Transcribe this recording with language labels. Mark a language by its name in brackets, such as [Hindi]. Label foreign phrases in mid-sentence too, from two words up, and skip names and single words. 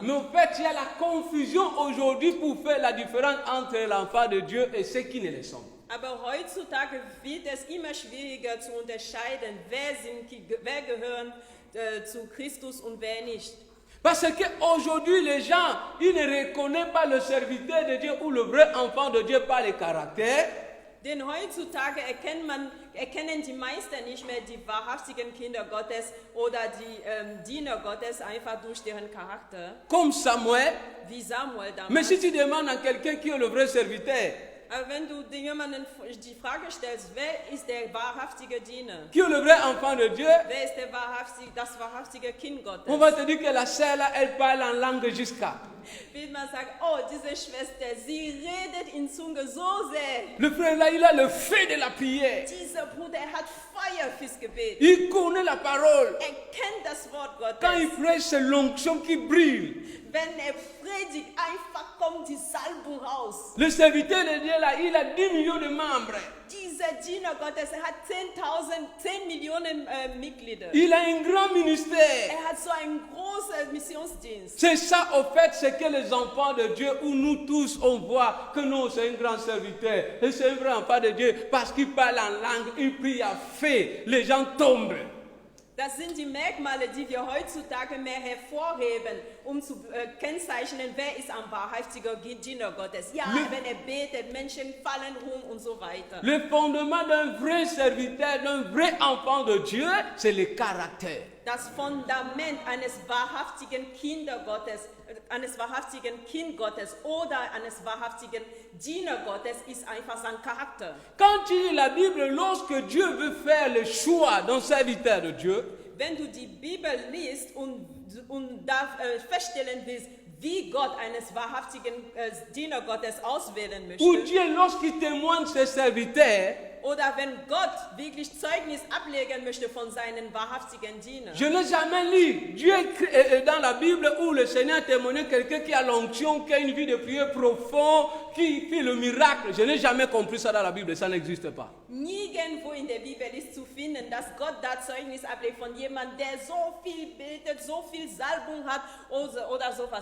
[French] Mais en fait, il y a la confusion aujourd'hui pour faire la différence entre l'enfant de Dieu et ceux qui ne le sont. [German] Aber heutzutage wird es immer schwieriger zu unterscheiden, wer gehören zu Christus und wer nicht. [French] Parce qu'aujourd'hui, les gens, ils ne reconnaissent pas le serviteur de Dieu ou le vrai enfant de Dieu par le caractère. [German] Denn heutzutage erkennen die meisten nicht mehr die wahrhaftigen Kinder Gottes oder die Diener Gottes einfach durch deren Charakter, [French] Comme Samuel. [German] wie Samuel [French] Mais [German] damals. [French] si tu demandes à quelqu'un qui est le vrai serviteur, [German] Aber wenn du jemanden die Frage stellst, wer ist der wahrhaftige Diener? [French] qui est le vrai enfant de Dieu, [German] Wer ist das wahrhaftige Kind Gottes? [French] on va te dire que la sœur là, elle parle en langue jusqu'à. [German] Wird man sagen, oh, diese Schwester, sie redet in Zunge so sehr. [French] Le frère là, il a le feu de la prière. [German] Dieser Bruder hat Feuer fürs Gebet. [French] Il connaît la parole. [German] Er kennt das Wort [French] Quand il [German] Gottes. [French] prêche, c'est l'onction qui brille. [German] Wenn er predigt, einfach kommt die Salbung raus. [French] Le serviteur de Dieu là, il a 10 millions de membres. [German] Dieser Diener Gottes, er hat 10 Millionen Mitglieder. [French] Il a un grand ministère. [German] Er hat so einen großen Missionsdienst. [French] C'est ça, au fait, ce que les enfants de Dieu, ou nous tous, on voit que non, c'est un grand serviteur. Et c'est un vrai enfant de Dieu parce qu'il parle en langue, il prie à fait. Les gens tombent. [German] Das sind die Merkmale, die wir heutzutage mehr hervorheben, um zu kennzeichnen, wer ist ein wahrhaftiger Diener Gottes. Ja, wenn er betet, Menschen fallen um und so weiter. [French] Le fondement d'un vrai serviteur, d'un vrai enfant de Dieu, c'est le caractère. [German] Das Fundament eines wahrhaftigen eines wahrhaftigen Kind Gottes oder eines wahrhaftigen Diener Gottes ist einfach sein Charakter. [French] Quand tu lis la Bible, lorsque Dieu veut faire le choix d'un serviteur de Dieu, [German] Wenn du die Bibel liest und da feststellen willst, wie Gott eines wahrhaftigen Diener Gottes auswählen möchte, [French] ou Dieu, lorsqu'il témoigne ses serviteurs, [German] oder wenn Gott wirklich Zeugnis ablegen möchte von seinen wahrhaftigen Dienern. [French] je n'ai jamais lu Dieu dans la Bible où le Seigneur témoignait quelqu'un qui a l'onction, qui a une vie de prière profonde, qui fait le miracle. Je n'ai jamais compris ça dans la Bible, ça n'existe pas. [German] Nirgendwo in der Bibel ist zu finden, dass Gott da Zeugnis ablegt von jemandem, der so viel betet, so viel Salbung hat oder sowas.